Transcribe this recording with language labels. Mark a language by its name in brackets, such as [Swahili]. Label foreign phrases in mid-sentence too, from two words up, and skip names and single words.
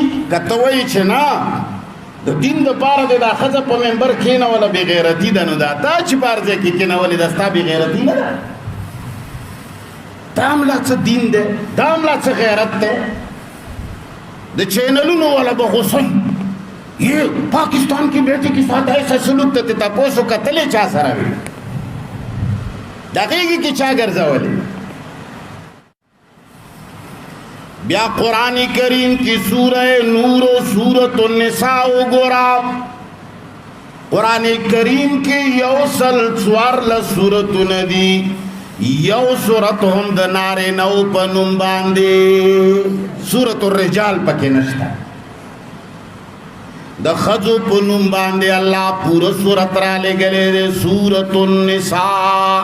[Pashto] که ته وایې چې نه د دین دپاره دې دا ښځه په منبر کښېنوله بېغیرتي ده، نو دا تا چې په هر ځای کې کښېنولې دا ستا بېغیرتي نه ده؟ دا هم لا څه دین دی، دا هم لا څه غیرت دی. د چینلونو والا به غوسه [Urdu] یہ پاکستان کی بیٹی کے ساتھ ایسا سلوک [Pashto] ته تاسو کتلې چا سره وي؟ دغه کې چا ګرځولې؟ بیا قرآن کریم کی سورہ نور و سورۃ النساء وګورا. قرآن کریم کې یو سل 14 سورتونه دي، یو سورت هم د نارینهو په نوم باندې، سورۃ الرجال پکې نشته، د ښځو په نوم باندې الله پوره سورت را لېږلی دی، سورۃ النساء.